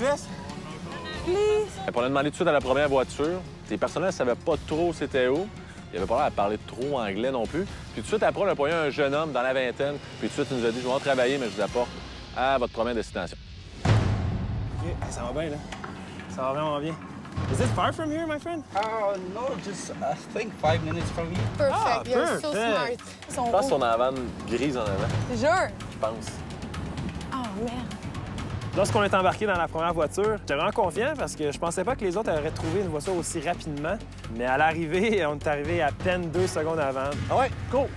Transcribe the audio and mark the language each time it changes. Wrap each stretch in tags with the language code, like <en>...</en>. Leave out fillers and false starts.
<en>Yes. Please.</en> <fr>On a demandé tout de suite à la première voiture. Les personnels ne savaient pas trop c'était où. Il avait pas l'air à parler trop anglais non plus. Puis tout de suite après, on a poigné un jeune homme dans la vingtaine. Puis tout de suite, il nous a dit, je vais en travailler, mais je vous apporte à votre première destination. OK, ça va bien, là. Ça va vraiment bien.</fr> <en>Is it far from here, my friend? No, just I think 5 minutes from here. Perfect. You're so perfect. smart.</en> <fr>Je pense qu'on a la vanne grise en avant, Je te jure. je pense. Oh, merde. Lorsqu'on est embarqué dans la première voiture, j'étais vraiment confiant parce que je pensais pas que les autres auraient trouvé une voiture aussi rapidement. Mais à l'arrivée, on est arrivé à peine 2 secondes avant. Ah ouais, cool!</fr>